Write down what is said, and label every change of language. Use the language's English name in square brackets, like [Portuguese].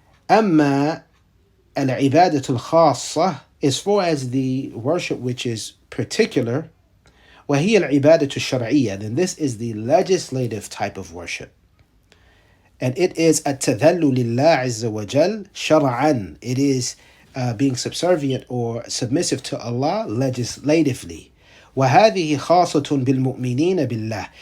[Arabic] أما العبادة الخاصة, [English] as far as the worship which is particular, [Arabic] وهي العبادة الشرعية, [English] then this is the legislative type of worship. And it is [Arabic] التذلل لله عز وجل شرعا. [English] It is being subservient or submissive to Allah legislatively. [Arabic] وهذه خاصة بالمؤمنين بالله.